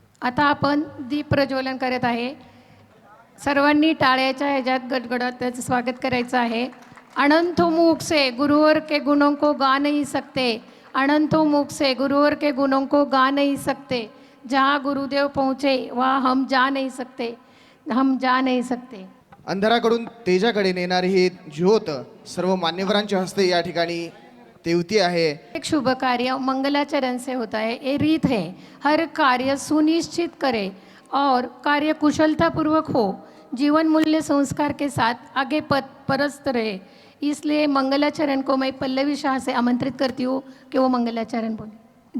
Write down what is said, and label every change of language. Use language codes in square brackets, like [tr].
[mr] आता आपण दीप प्रज्वलन करत आहे। सर्वांनी टाळ्याच्या ह्याच्यात गडगडात त्याचं स्वागत करायचं आहे। [hi] अनंतो मुख से गुरुवर के गुणों को गा नहीं सकते, अनंतो मुख से गुरुवर के गुणों को गा नहीं सकते, जहाँ गुरुदेव पहुँचे वहाँ हम जा नहीं सकते, हम जा नहीं सकते। [mr] अंधाराकडून तेजाकडे नेणारी ही ज्योत सर्व मान्यवरांच्या हस्ते या ठिकाणी तेवती आहे। [hi] एक शुभ कार्य मंगलाचरण से होता है। ये रीत है, हर कार्य सुनिश्चित करे और कार्य कुशलता पूर्वक हो, जीवन मूल्य संस्कार के साथ आगे परस्त रहे। इसलिए मंगलाचरण को मैं पल्लवी शाह से आमंत्रित करती हूँ कि वो मंगलाचरण बोले।